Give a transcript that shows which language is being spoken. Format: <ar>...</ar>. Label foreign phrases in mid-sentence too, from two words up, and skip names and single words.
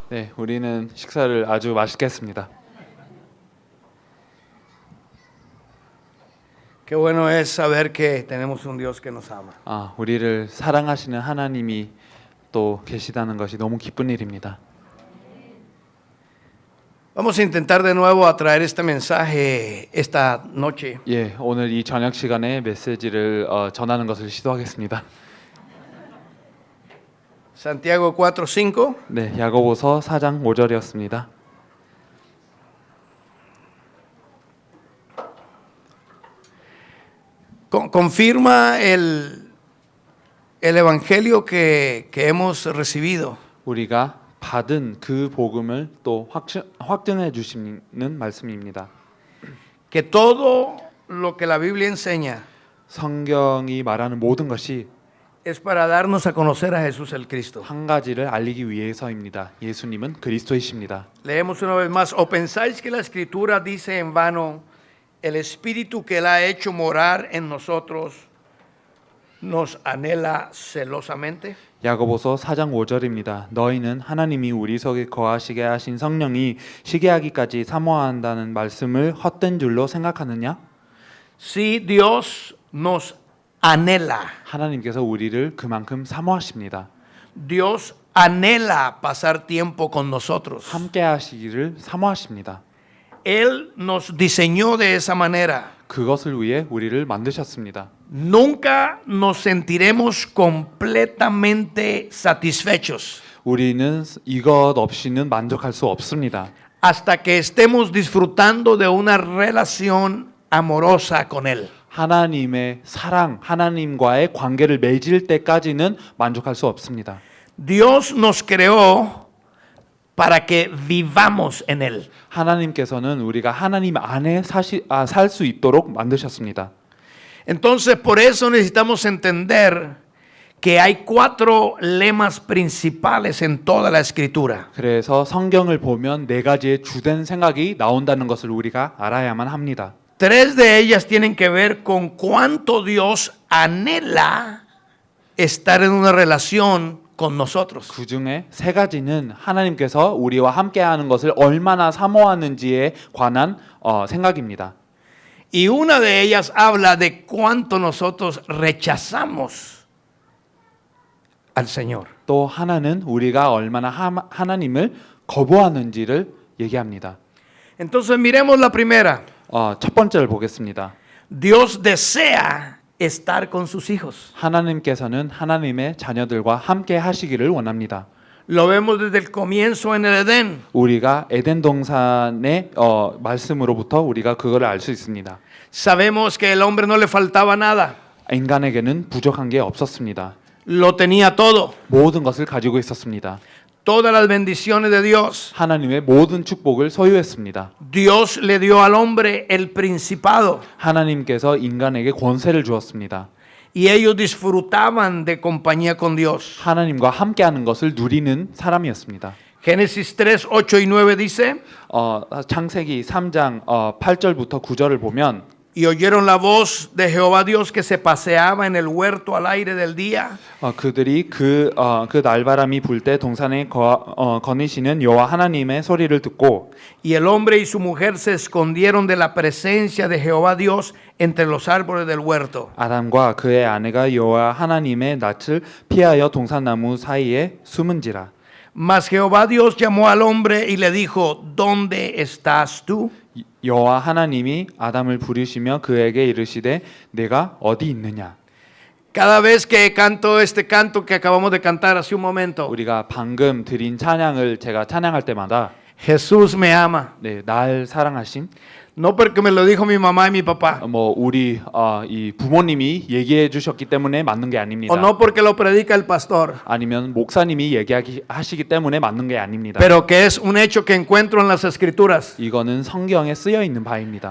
<ko>네, 우리는 식사를 아주 맛있게 했습니다.</ko> <es>Qué bueno es saber que tenemos un Dios que nos ama.</es> <ko>우리를 사랑하시는 하나님이 또 계시다는 것이 너무 기쁜 일입니다.</ko> <es>Vamos a intentar de nuevo a traer este mensaje esta noche.</es> <ko>예, 오늘 이 저녁 시간에 메시지를 전하는 것을 시도하겠습니다.</ko> <es>Santiago 4:5.</es> <ko>네, 야고보서 4장 5절이었습니다.</ko> <es>Confirma el evangelio que hemos recibido.</es> <ko>우리가 받은 그 복음을 또 확증해 주시는 말씀입니다.</ko> <es>Que todo lo que la Biblia enseña</es> <ko>성경이 말하는 모든 것이</ko> <es>es para darnos a conocer a Jesús el Cristo.</es> <ko>한 가지를 알리기 위해서입니다. 예수님은 그리스도이십니다.</ko> <es>Leemos una vez más. ¿O pensáis que la Escritura dice en vano, el Espíritu que Él ha hecho morar en nosotros nos anhela celosamente?</es> <ko>야고보서 4장 5절입니다. 너희는 하나님이 우리 속에 거하시게 하신 성령이 시게 하기까지 사모한다는 말씀을 헛된 줄로 생각하느냐?</ko> <es>Sí, Dios nos anhela.</es> <ko>하나님께서 우리를 그만큼 사모하십니다.</ko> <es>Dios anhela pasar tiempo con nosotros.</es> <ko>함께 하시기를 사모하십니다.</ko> <es>Él nos diseñó de esa manera.</es> <ko>그것을 위해 우리를 만드셨습니다.</ko> <es>Nunca nos sentiremos completamente satisfechos</es> <ko>우리는 이것 없이는 만족할 수 없습니다.</ko> <es>hasta que estemos disfrutando de una relación amorosa con Él.</es> <ko>하나님의 사랑, 하나님과의 관계를 맺을 때까지는 만족할 수 없습니다.</ko> <es>Dios nos creó para que vivamos en Él.</es> <ko>하나님께서는 우리가 하나님 안에 살 수 있도록 만드셨습니다.</ko> <es>Entonces, por eso necesitamos entender que hay 4 lemas principales en toda la Escritura.</es> <ko>그래서 성경을 보면 4가지의 주된 생각이 나온다는 것을 우리가 알아야만 합니다.</ko> <es>3 de ellas tienen que ver con cuánto Dios anhela estar en una relación con nosotros.</es> <ko>그 중에 3가지는 하나님께서 우리와 함께하는 것을 얼마나 사모하는지에 관한 생각입니다.</ko> <es>Y una de ellas habla de cuánto nosotros rechazamos al Señor.</es> <ko>또 하나는 우리가 얼마나 하나님을 거부하는지를 얘기합니다.</ko> <es>Entonces miremos la primera.</es> <ko>첫 번째를 보겠습니다.</ko> <es>Dios desea estar con sus hijos.</es> <ko>하나님께서는 하나님의 자녀들과 함께 하시기를 원합니다.</ko> <es>Lo vemos desde el comienzo en el Edén.</es> <ko>우리가 에덴 동산의 말씀으로부터 우리가 그걸 알 수 있습니다.</ko> <es>Sabemos que el hombre no le faltaba nada.</es> <ko>인간에게는 부족한 게 없었습니다.</ko> <es>Lo tenía todo.</es> <ko>모든 것을 가지고 있었습니다.</ko> <es>Todas las bendiciones de Dios.</es> <ko>하나님의 모든 축복을 소유했습니다.</ko> <es>Dios le dio al hombre el principado.</es> <ko>하나님께서 인간에게 권세를 주었습니다.</ko> <es>Y ellos disfrutaban de compañía con Dios.</es> <ko>하나님과 함께하는 것을 누리는 사람이었습니다.</ko> <es>Génesis 3, 8 y 9 dice,</es> <ko>창세기 3장 8절부터 9절을 보면</ko> <es>y oyeron la voz de Jehová Dios que se paseaba en el huerto al aire del día.</es> <ko>그들이 그 날바람이 불 때 동산에 거니시는 여호와 하나님의 소리를 듣고</ko> <es>Y el hombre y su mujer se escondieron de la presencia de Jehová Dios entre los árboles del huerto.</es> <ko>아담과 그의 아내가 여호와 하나님의 낯을 피하여 동산나무 사이에 숨은지라.</ko> <es>Mas Jehová Dios llamó al hombre y le dijo, ¿dónde estás tú?</es> <ko>여호와 하나님이 아담을 부르시며 그에게 이르시되 내가 어디 있느냐.</ko> <es>Cada vez que canto este canto que acabamos de cantar hace un momento,</es> <ko>우리가 방금 드린 찬양을 제가 찬양할 때마다</ko> <es>Jesús me ama.</es> <ko>네, 날 사랑하신</ko> <es>No porque me lo dijo mi mamá y mi papá.</es> <ko>우리 이 부모님이 얘기해 주셨기 때문에 맞는 게 아닙니다.</ko> <es>O no porque lo predica el pastor.</es> <ko>아니면 목사님이 얘기하시기 때문에 맞는 게 아닙니다.</ko> <es>Pero que es un hecho que encuentro en las escrituras.</es> <ko>이거는 성경에 쓰여 있는 바입니다.</ko>